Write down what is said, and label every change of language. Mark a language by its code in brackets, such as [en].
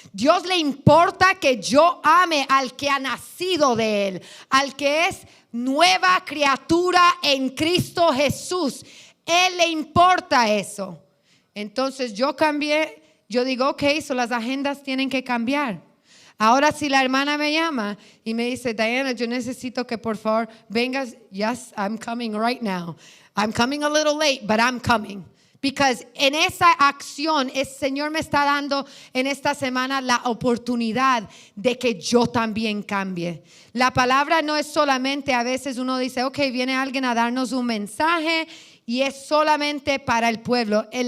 [es] Dios le importa que yo ame al que ha nacido de Él, al que es nueva criatura en Cristo Jesús. Él le importa eso. Entonces yo cambié, yo digo, ok, las agendas tienen que cambiar. Ahora si la hermana me llama y me dice, Diana, yo necesito que por favor vengas. [en] Yes, I'm coming right now. I'm coming a little late, but I'm coming. Because [es] en esa acción el Señor me está dando en esta semana la oportunidad de que yo también cambie. La palabra no es solamente, a veces uno dice, ok, viene alguien a darnos un mensaje y es solamente para el pueblo.